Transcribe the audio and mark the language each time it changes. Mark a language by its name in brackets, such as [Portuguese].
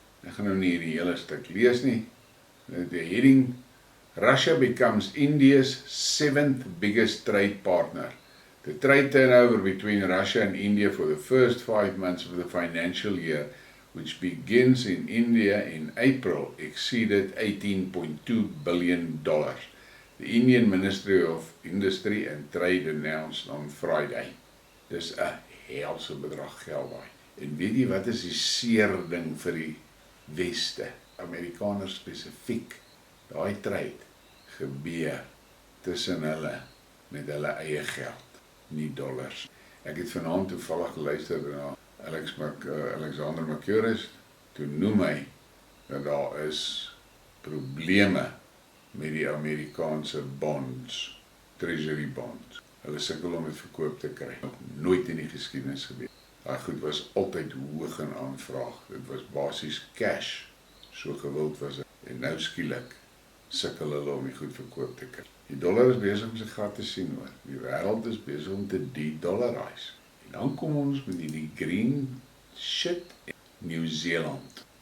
[Afrikaans] Ek gaan nou nie die hele stuk lees nie. [English] The heading, Russia becomes India's 7th biggest trade partner. The trade turnover between Russia and India for the first 5 months of the financial year, which begins in India in April, exceeded $18.2 billion. The Indian Ministry of Industry and Trade announced on Friday. [Afrikaans] Dis 'n helse bedrag geld daai. En weet jy wat is die seer ding vir die Weste, Amerikaners spesifiek, daai trade gebeur tussen hulle met hulle eie geld, nie dollars. Ek het vanaand toevallig geluister na Alexander Mercouris, toe noem hy dat daar is probleme met die Amerikaanse bonds, treasury bonds. Hulle sukkel om dit verkoop te kry. Nooit in die geskiedenis gebeur. Daai goed was altyd hoog in aanvraag. Dit was basies cash, so gewild was dit. En nou skielik sukkel hulle om die goed verkoop te kry. Die dollar is besig om sy gat te sien hoor. Die wêreld is besig om te de-dollarize. En dan kom ons met die green shit in New Zealand.